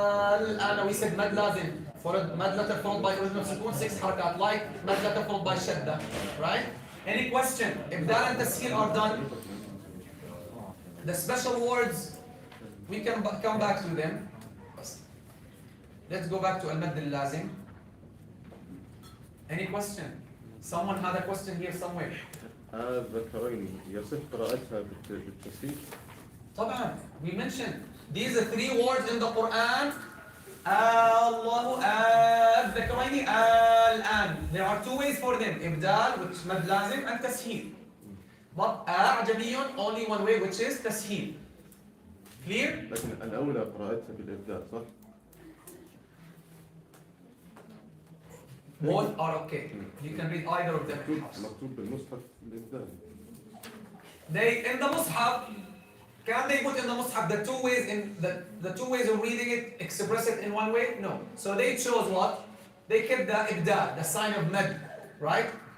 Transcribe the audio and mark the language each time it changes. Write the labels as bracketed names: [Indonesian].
[English] Anna, we said mad lazim, followed mad letter followed by original sukoon, 6 harakat, like mad letter followed by shadda, right? Any question? Ibdal and tasheer are done. The special words, we can come back to them. Let's go back to al-mad al-lazim. Any question? Someone had a question here somewhere. [Arabic] ذكرين يصح قراءتها بالتسهيل. [English] طبعا, we mentioned these are 3 words in the Quran. [Arabic] الله الذكرين الآن. [English] There are 2 ways for them. إبدال, which is mad lazim, and tasheer. But أعجمي, only 1 way, which is tasheer. Clear? [Arabic] لكن الأولى قراءتها بالإبدال صح؟ [English] Both are okay. You can read either of them. [Arabic] مكتوب بالمصحف الإبدال. [English] They in the mushaf, can they put in the mushaf the 2 ways in the 2 ways of reading it, express it in 1 way? No. So they chose what? They kept the ibdal, the sign of mad, right?